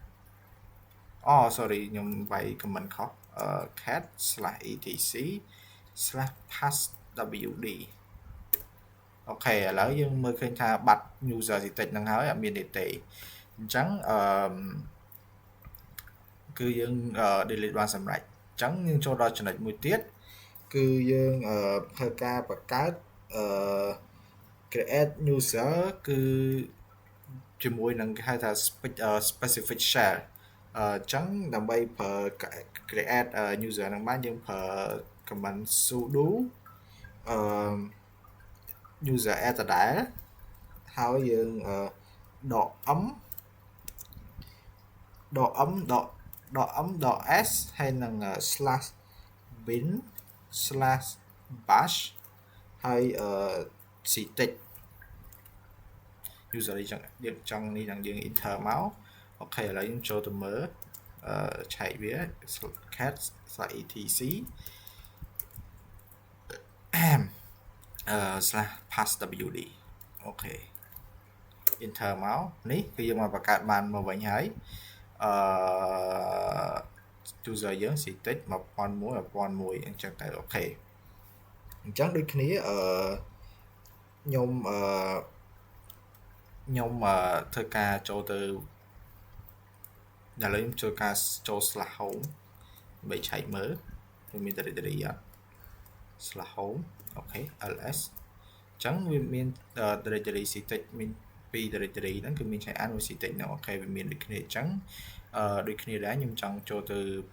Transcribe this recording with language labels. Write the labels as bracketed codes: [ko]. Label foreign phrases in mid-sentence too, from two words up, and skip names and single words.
[km] sorry ខ្ញុំវាយ comment ខុស [en] cat /etc/ slash pass wd [km] អូខេឥឡូវយើងមើលឃើញថាបាត់ user តិចហ្នឹងហើយអត់មានទេអញ្ចឹង គឺយើង delete បានសម្រេចអញ្ចឹងយើងចូលដល់ចំណុចមួយទៀតគឺយើងធ្វើការបង្កើត [en] create user [km] គឺជាមួយនឹងគេហៅថា [en] specific shell [km] អញ្ចឹងដើម្បីប្រើ [en] create user [km] ហ្នឹងបានយើងប្រើ [en] command sudo user add [km] ដដែលហើយយើងដក s ហើយនឹង /bin/bash ហើយ ctech user យើងចង់នេះនឹងយើង enter មកអូខេឥឡូវយើងចូលទៅមើលឆែកវា cat/etc /passwd អូខេ enter មកនេះគឺយើងមកបង្កើតបានមកវិញហើយuser យើង ctech 1001អញ្ចឹងទៅអូខេអញ្ចឹងដូចគ្នា ខ្ញុំធ្វើការចូលទៅឥឡូវខ្ញុំចូលការចូល /home ដើម្បីឆែកមើលវាមាន directory អត់ /home អូខេ ls អញ្ចឹងវាមាន directory ctech មាន2 directory ហ្នឹងគឺមានឆែកអានមួយ ctech ហ្នឹងអូខេវាមានដូចគ្នាអញ្ចឹងដូចគ្នាដែរខ្ញុំចង់ចូលទៅ